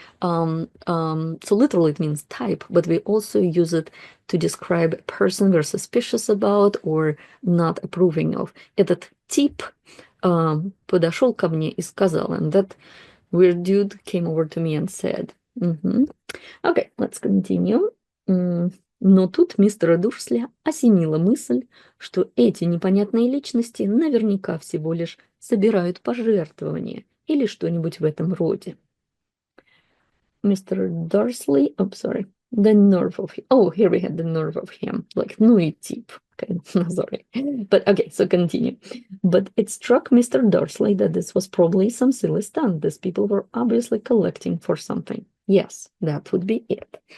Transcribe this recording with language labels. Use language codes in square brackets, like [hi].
[en] So literally it means type, but we also use it to describe a person we're suspicious about or not approving of. [ru] Этот тип подошел ко мне и сказал, [en] and that weird dude came over to me and said. Okay, let's continue. [ru] Но тут мистера Дурсля осенила мысль, что эти непонятные личности наверняка всего лишь собирают пожертвования или что-нибудь в этом роде. [en] Mr. Dursley, sorry, the nerve of him. Oh, here we had the nerve of him, like [ru] ну и тип. [en] Okay, sorry. But okay, so continue. But it struck Mr. Dursley that this was probably some silly stunt. These people were obviously collecting for something. Yes, that would be it.